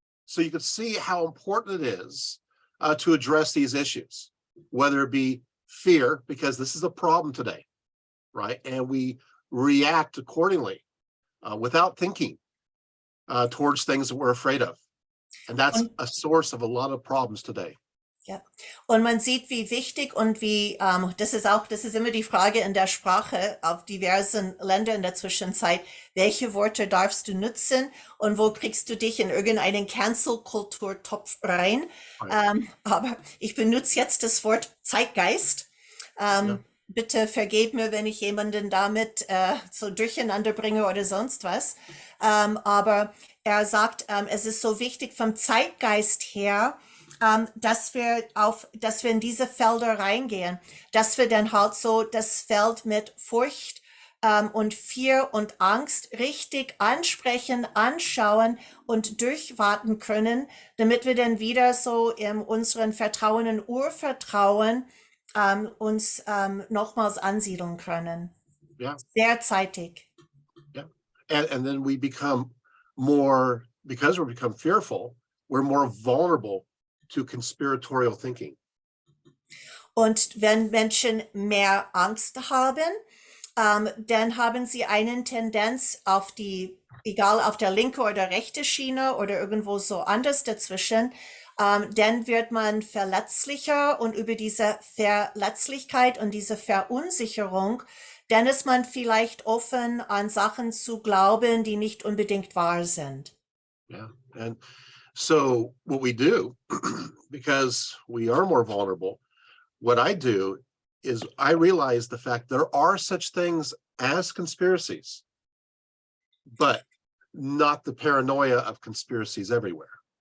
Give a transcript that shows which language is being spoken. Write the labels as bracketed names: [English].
[English] So you can see how important it is to address these issues, whether it be fear, because this is a problem today. right? And we react accordingly without thinking towards things that we're afraid of. And that's [German] Und [English] a source of a lot of problems today. [German] ja, und man sieht, wie wichtig und wie, das ist immer die Frage in der Sprache auf diversen Ländern in der Zwischenzeit, welche Worte darfst du nutzen und wo kriegst du dich in irgendeinen Cancel-Kulturtopf rein? [English] Right. [German] Aber ich benutze jetzt das Wort Zeitgeist. Ja. Bitte vergebt mir, wenn ich jemanden damit so durcheinander bringe oder sonst was. Aber er sagt, es ist so wichtig vom Zeitgeist her, dass wir in diese Felder reingehen, dass wir dann halt so das Feld mit Furcht und Fear und Angst richtig ansprechen, anschauen und durchwarten können, damit wir dann wieder so in unseren Vertrauen und Urvertrauen uns nochmals ansiedeln können. [English] Yeah. [German] Sehr zeitig. [English] Yeah. And then we become more, because we become fearful, we're more vulnerable to conspiratorial thinking. [German] Und wenn Menschen mehr Angst haben, dann haben sie eine Tendenz auf egal auf der linke oder rechte Schiene oder irgendwo so anders dazwischen, dann wird man verletzlicher und über diese Verletzlichkeit und diese Verunsicherung, dann ist man vielleicht offen, an Sachen zu glauben, die nicht unbedingt wahr sind. [English] Yeah. And so what we do, because we are more vulnerable, what I do is I realize the fact there are such things as conspiracies, but not the paranoia of conspiracies everywhere.